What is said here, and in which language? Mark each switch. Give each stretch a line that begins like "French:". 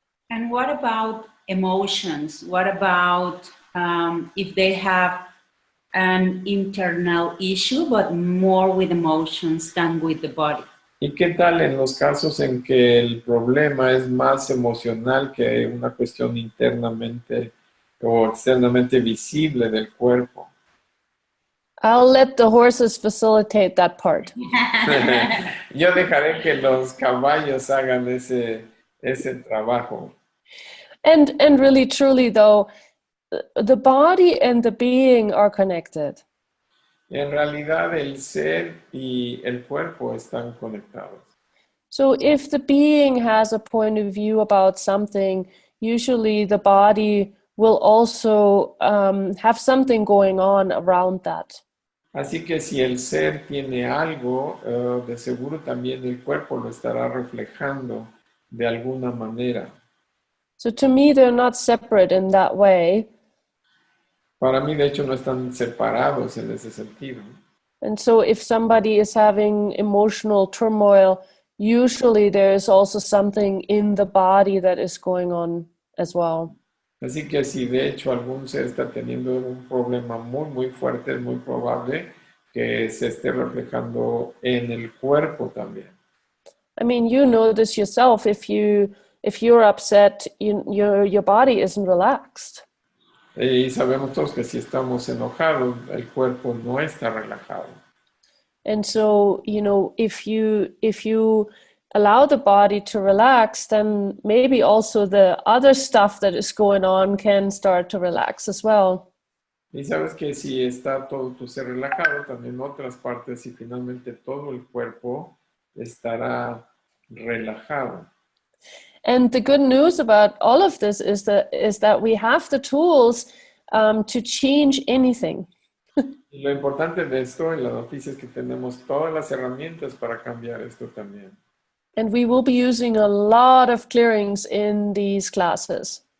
English: And what about emotions? What about if they have an internal issue, but more with emotions than with the body?
Spanish: ¿Y qué tal en los casos en que el problema es más emocional que una cuestión internamente o externamente visible del cuerpo?
English: I'll let the horses facilitate that part.
Spanish: Yo dejaré que los caballos hagan ese trabajo.
English: And really, truly, though, the body and the being are connected.
Spanish: En realidad, el ser y el cuerpo están conectados.
English: So if the being has a point of view about something, usually the body will also have something going on around that.
Spanish: Así que si el ser tiene algo, de seguro también el cuerpo lo estará reflejando de alguna manera.
English: So to me, they're not separate in that way.
Spanish: Para mí, de hecho, no están separados en ese sentido.
English: And so if somebody is having emotional turmoil, usually there is also something in the body that is going on as well.
Spanish: Así que si de hecho algún ser está teniendo un problema muy fuerte, es muy probable que se esté reflejando en el cuerpo también.
English: I mean, you know this yourself. If you're upset, your body isn't relaxed.
Spanish: Y sabemos todos que si estamos enojados, el cuerpo no está relajado.
English: And so, if you allow the body to relax, then maybe also the other stuff that is going on can start to relax as well.
Spanish: Y sabes que si está todo tu ser relajado, también otras partes y finalmente todo el cuerpo estará relajado.
English: And the good news about all of this is that we have the tools to change anything.
Spanish: Y lo importante de esto, y la noticia es que tenemos todas las herramientas para cambiar esto también.
English: And we will be using a lot of clearings in these classes.